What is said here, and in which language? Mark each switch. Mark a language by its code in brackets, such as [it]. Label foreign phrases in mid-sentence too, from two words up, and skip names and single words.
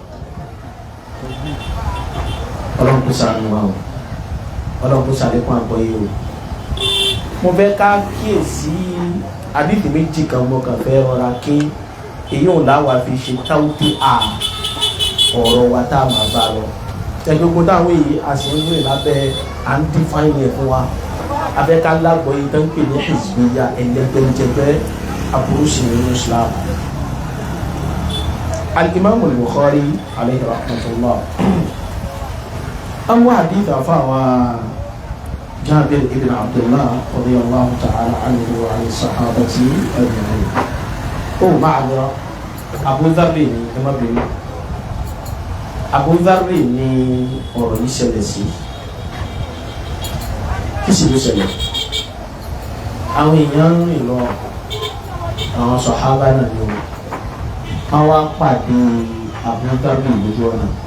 [yo] ọlọ́run kò sàánú wa o ọlọ́run kò sàlékún àgbọ́yé o mo fẹ́ ká kíyèsí àdìsí méjì kan mo kàn fẹ́ rọra kí èyí ò láwa fi ṣe táwùtì ọ̀rọ̀ wa tá a máa bá lọ ẹgbẹ́gbó táwọn èyí àṣìwé lábẹ́ à ń dífáìnì ẹ̀ fún wa afẹ́ká lágbọ́ yìí tó ń pè ní hizbiya ẹlẹgbẹ́jẹgbẹ́ aburú sí nínú Islam. [ar] الإمام البخاري عليه رحمة الله [yo] àwọn hadith àfàwà [ar] Jabir ibn Abdullah رضي الله تعالى عنه وعن الصحابة أجمعين. [yo] ó máa lọ Abu Dharr ní ẹmọ́bìnrin Abu Dharr ní ọ̀rọ̀ yìí ṣẹlẹ̀ sí kí sì ló ṣẹlẹ̀ àwọn èèyàn ń rìn lọ àwọn sàhábà náà ni wọ́n wá pàdé Abu Dharr lójú ọ̀nà